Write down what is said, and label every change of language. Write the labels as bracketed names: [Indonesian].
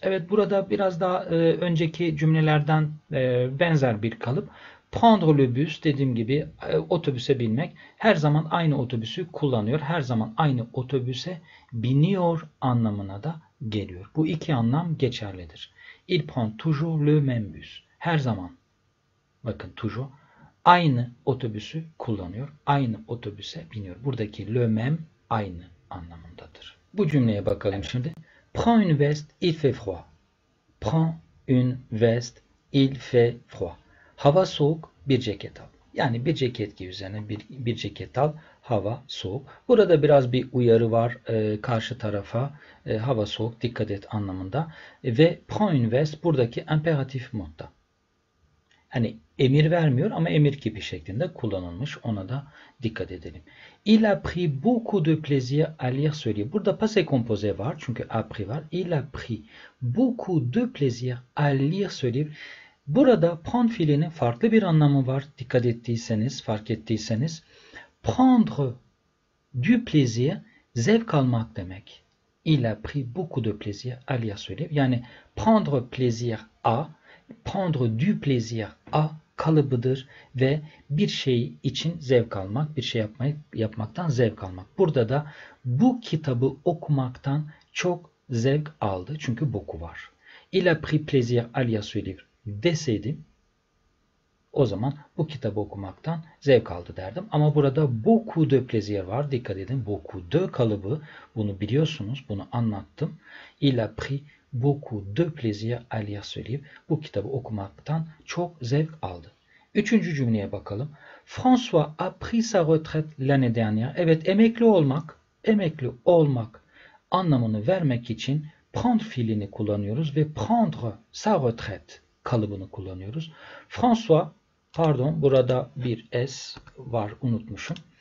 [Turkish] Evet, burada biraz daha önceki cümlelerden benzer bir kalıp. Prendre le bus, dediğim gibi otobüse binmek. Her zaman aynı otobüsü kullanıyor. Her zaman aynı otobüse biniyor anlamına da geliyor. Bu iki anlam geçerlidir. [French] Il prend toujours le même bus. [Turkish] Her zaman, bakın toujours, aynı otobüsü kullanıyor. Aynı otobüse biniyor. Buradaki le même aynı anlamındadır. Bu cümleye bakalım şimdi. [French] Prends une veste, il fait froid. Prends une veste, il fait froid. [Turkish] Hava soğuk, bir ceket al. Yani bir ceket giy üzerine bir ceket al. Hava soğuk. Burada biraz bir uyarı var karşı tarafa. Hava soğuk, dikkat et anlamında. Ve [French] prends une veste [Turkish] buradaki imperatif modda. Hani emir vermiyor ama emir gibi şeklinde kullanılmış. Ona da dikkat edelim. [French] Il a pris beaucoup de plaisir à lire ce livre. [Turkish] Burada passé composé var çünkü a pris var. [French] Il a pris beaucoup de plaisir à lire ce livre. [Turkish] Burada prendre fiilinin farklı bir anlamı var. Dikkat ettiyseniz, fark ettiyseniz. Prendre du plaisir, zevk almak demek. [French] Il a pris beaucoup de plaisir à lire ce livre. [Turkish] Yani [French] prendre plaisir à, prendre du plaisir à [Turkish] kalıbıdır ve bir şey için zevk almak, bir şey yapmaktan zevk almak. Burada da bu kitabı okumaktan çok zevk aldı çünkü boku var. [French] Il a pris plaisir à lire ce livre [Turkish] deseydim, o zaman bu kitabı okumaktan zevk aldı derdim. Ama burada beaucoup de plaisir var. Dikkat edin, beaucoup de kalıbı, bunu biliyorsunuz, bunu anlattım. [French] Il a pris beaucoup de plaisir à lire ce livre. [Turkish] Bu kitabı okumaktan çok zevk aldı. Üçüncü cümleye bakalım. [French] François a pris sa retraite l'année dernière. [Turkish] Evet, emekli olmak anlamını vermek için prendre fiilini kullanıyoruz ve [French] prendre sa retraite [Turkish] kalıbını kullanıyoruz. François Pardon, burada bir S var, unutmuşum.